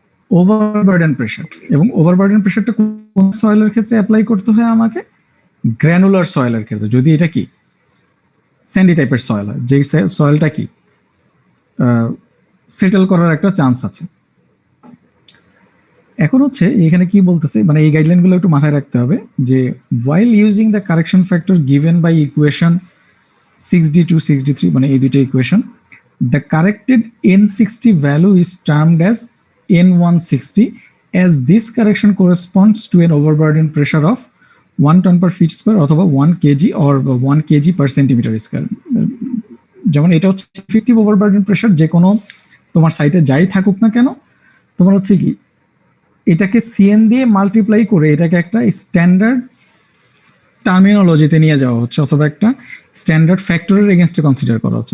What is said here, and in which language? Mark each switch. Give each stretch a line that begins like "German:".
Bangla: Overburden pressure. এবং overburden প্রেসারটা কোন সয়েলের ক্ষেত্রে অ্যাপ্লাই করতে হয় আমাকে? গ্র্যানুলার সয়েলের ক্ষেত্রে। যদি এটা কি স্যান্ডি টাইপের সয়েল হয়, যেই সয়েলটা কি সেটেল করার একটা চান্স আছে। এখন হচ্ছে এখানে কি বলতেছে, মানে এই গাইডলাইনগুলো একটু মাথায় রাখতে হবে যে
English: while using the correction factor given by equation 6D2 6D3,
Bangla: মানে এই দুটো equation,
English: the corrected N60 value is termed as N160 as this correction corresponds to an overburden pressure of 1 ton per feet square অথবা 1 kg or 1 kg per centimeter square।
Bangla: যেমন এটা হচ্ছে effective overburden pressure, যে কোনো তোমার সাইটে যাই থাকুক না কেন, তোমার হচ্ছে কি এটাকে Cn দিয়ে মাল্টিপ্লাই করে এটাকে একটা স্ট্যান্ডার্ড টার্মিনোলজিতে নিয়ে যাওয়া হচ্ছে অথবা একটা স্ট্যান্ডার্ড ফ্যাক্টরের এগেইনস্টে কনসিডার করা হচ্ছে।